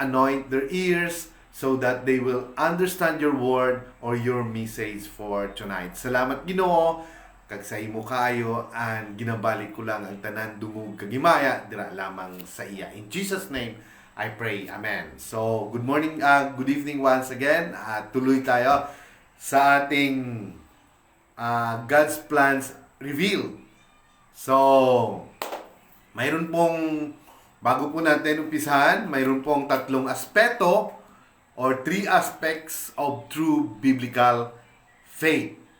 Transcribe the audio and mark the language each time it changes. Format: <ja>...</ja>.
<en>Anoint their ears so that they will understand your word or your message for tonight.</en> <hil>Salamat, Ginoo, kag sa imo kaayo, and ginabalik ko lang ang tanan dungog kagimaya dira lamang sa iya.</hil> <en>In Jesus name I pray. Amen. So, good morning, good evening once again.</en> <tl>Tuloy tayo sa ating God's Plans Revealed. So, mayroon pong, bago po natin umpisahan, mayroon pong tatlong aspeto</tl> <en>or 3 aspects of true biblical faith.</en>